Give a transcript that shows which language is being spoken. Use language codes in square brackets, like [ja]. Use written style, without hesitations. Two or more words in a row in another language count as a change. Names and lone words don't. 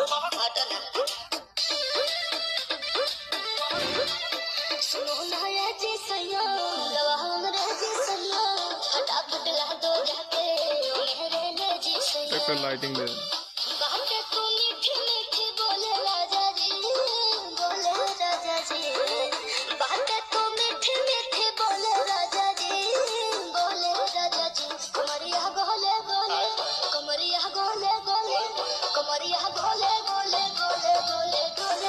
[bho] सुनो ना ये जी सैया गवाह मेरे जी सैया फटाफट ला दो जाके मेरे ले जी सैया [bn] একটা লাইটিং দে [bho] बातें तू मीठी मीठी बोले राजा जी बातें तू मीठी मीठी बोले राजा जी कमरिया गोले गोले कमरिया गोले गोले कमरिया गोले गोले गोले गोले डोले